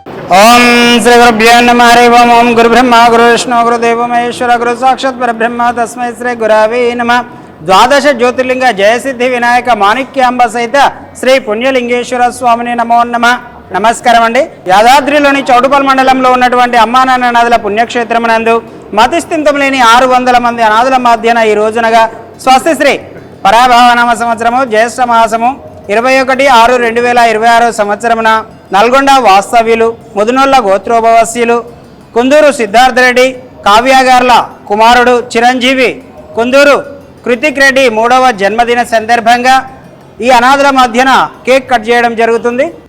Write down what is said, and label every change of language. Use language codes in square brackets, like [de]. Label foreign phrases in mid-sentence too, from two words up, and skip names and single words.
[sa] ओम श्री गुरुभ्यो नमः हरि ओम। ओम गुरु ब्रह्मा गुरु विष्णु गुरुदेव महेश्वर गुरु साक्षात् परब्रह्म तस्मै श्री गुरवे नमः। द्वादश ज्योतिर्लिंग जयसिद्धि विनायक माणिक्यांब सहित శ్రీ పుణ్యలింగేశ్వర స్వామిని నమో నమః। [te] నమస్కారం అండి। యాదాద్రిలోని చౌటుపల్ మండలంలో ఉన్నటువంటి అమ్మానాన్న నదుల పుణ్యక్షేత్రమునందు మతిస్థింతం లేని 600 మంది అనాథుల మధ్యన ఈ రోజునగా స్వస్తి శ్రీ పరాభావనామ సంవత్సరము జ్యేష్ఠ మాసము 21/6/2026 సంవత్సరమున నల్గొండ వాస్తవ్యులు ముదునొల్ల గోత్రోభవస్యులు కుందూరు సిద్ధార్థరెడ్డి కావ్యగార్ల కుమారుడు చిరంజీవి కుందూరు కృతిక్ రెడ్డి 3వ జన్మదిన సందర్భంగా ఈ అనాథుల మధ్యన కేక్ కట్ చేయడం జరుగుతుంది।